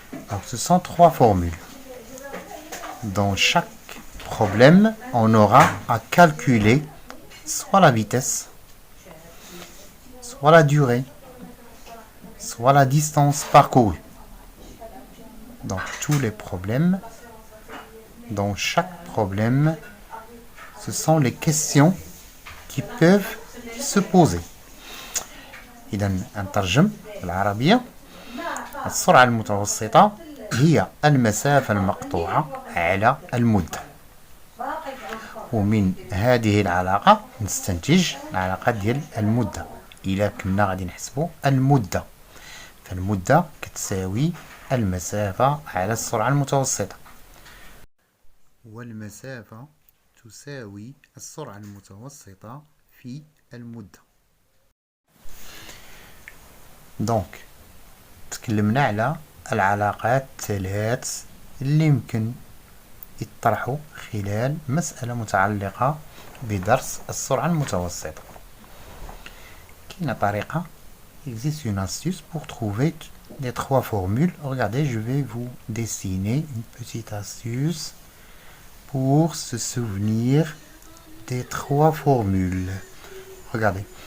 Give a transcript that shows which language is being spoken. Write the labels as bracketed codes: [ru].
[fr] Donc ce sont trois formules. Dans chaque problème, on aura à calculer soit la vitesse, soit la durée, soit la distance parcourue. Dans tous les problèmes, dans chaque problème, ce sont les questions qui peuvent se poser. [ar] إذا نترجم بالعربية السرعة المتوسطة هي المسافة المقطوعة على المدة. ومن هذه العلاقة نستنتج العلاقة ديال المدة. إلا كنا غادي نحسبوا المدة، فالمدة كتساوي المسافة على السرعة المتوسطة، والمسافة تساوي السرعة المتوسطة في المدة. دونك تكلمنا على العلاقات الثلاث اللي يمكن يطرحوا خلال مسألة متعلقة بدرس السرعة المتوسطة. كاينة طريقة، [fr] existe une astuce pour trouver les trois formules. Regardez, je vais vous dessiner une petite astuce pour se souvenir des trois formules. Regardez.